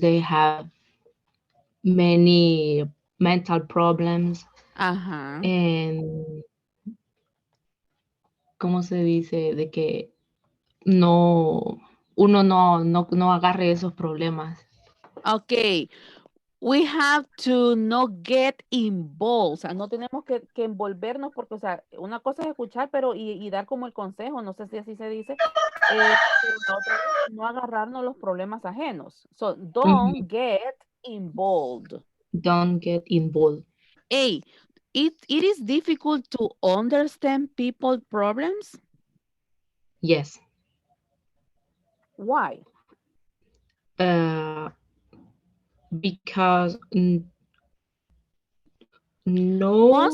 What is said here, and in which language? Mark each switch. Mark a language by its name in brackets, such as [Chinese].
[English] They have many mental problems Ajá. [Spanish] and, ¿cómo se dice? De que no, uno no agarre esos problemas. [English] Okay. We have to not get involved. [Spanish] O sea, no tenemos que envolvernos porque, o sea, una cosa es escuchar, pero y dar como el consejo, no sé si así se dice, pero la otra es no agarrarnos los problemas ajenos. [English] So, Mhm. don't get involved. Don't get involved. A, it is difficult to understand people problems. Yes. Why? Uh, because no,